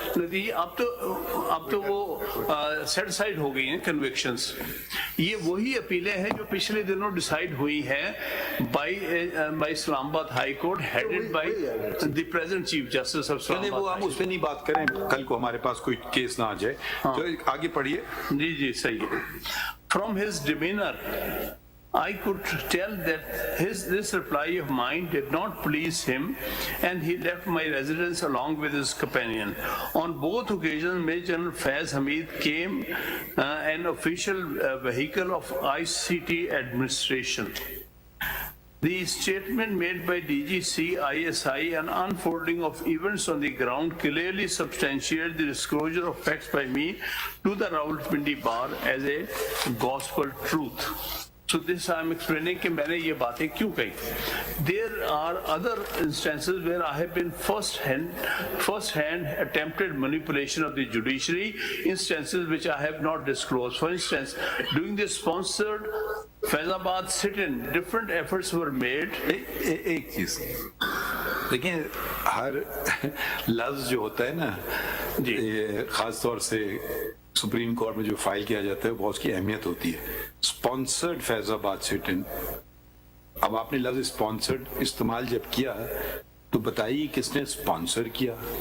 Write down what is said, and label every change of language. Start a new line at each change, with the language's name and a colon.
Urdu: نتیجہ اب تو وہ سیٹ سائڈ ہو گئی ہیں کنوکشنز. یہ وہی اپیلیں ہیں جو پچھلے دنوں ڈیسائیڈ ہوئی ہیں
English: by Islamabad high court headed by the present chief justice of Islam
Urdu: وہ ہم آباد. اس پہ نہیں بات کریں, کل کو ہمارے پاس کوئی کیس نہ آ جائے. تو آگے پڑھیے. جی جی صحیح ہے.
English: From his demeanor I could tell that this reply of mine did not please him and he left my residence along with his companion. On both occasions Major General Faiz Hamid came an official vehicle of ICT administration. The statement made by DGC ISI and unfolding of events on the ground clearly substantiate the disclosure of facts by me to the Rawalpindi bar as a gospel truth. So this I am explaining
Urdu: کہ میں نے یہ باتیں کیوں کہی.
English: There are other instances where I have been first hand attempted manipulation of the judiciary, instances which I have not disclosed. For instance, during the sponsored Faisalabad sit-in, different efforts were made.
Urdu: ایک چیز دیکھیں, ہر لفظ جو ہوتا ہے نا خاص طور سے سپریم کورٹ میں جو فائل کیا جاتا ہے بہت اس کی اہمیت ہوتی ہے. اسپانسرڈ فیض آباد سٹ ان, اب آپ نے لفظ اسپانسرڈ استعمال جب کیا تو بتائیے کس نے اسپانسر کیا.